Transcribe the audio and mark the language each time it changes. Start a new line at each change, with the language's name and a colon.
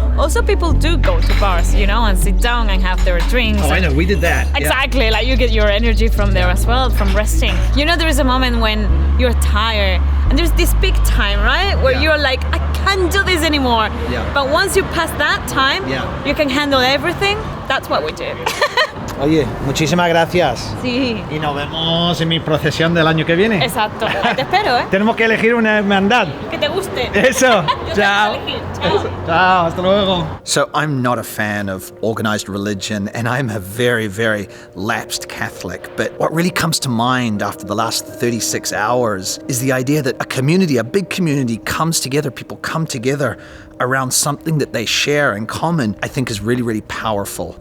English: Also, people do go to bars, you know, and sit down and have their drinks. Oh, I know, we did that. Exactly, like you get your energy from there as well, from resting. You know, there is a moment when you're tired, and there's this big time, right, where you're like, I can't do this anymore. Yeah. But once you pass that time, you can handle everything. That's what we do.
Spanish: Oye, muchísimas gracias. Sí. Y nos vemos en mi procesión del año que viene. Exacto. Ahí te espero, ¿eh? Tenemos que elegir una hermandad. Que te guste. Eso. Yo Chao. te voy a elegir. Chao. Chao, hasta luego.
English: So I'm not a fan of organized religion, and I'm a very, very lapsed Catholic. But what really comes to mind after the last 36 hours is the idea that a community, a big community, comes together. People come together around something that they share in common, I think is really, really powerful.